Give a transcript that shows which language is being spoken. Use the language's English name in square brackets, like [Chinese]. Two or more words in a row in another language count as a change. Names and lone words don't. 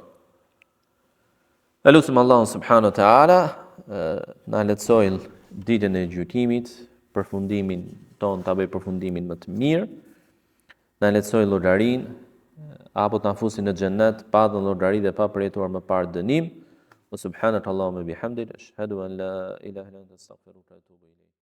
[Albanian] Elusim Allahun [Arabic] سبحانه وتعالى [Albanian] na lehtësoj ditën e gjykimit, përfundimin ton ta bëj përfundimin më të mirë. Na lehtësoj llogarinë, apo të nafusin në xhennet, pa dhënë llogari dhe pa përjetuar më parë dënim. [Arabic] وسبحانك اللهم وبحمدك، أشهد أن لا إله إلا أنت أستغفرك وأتوب إليك.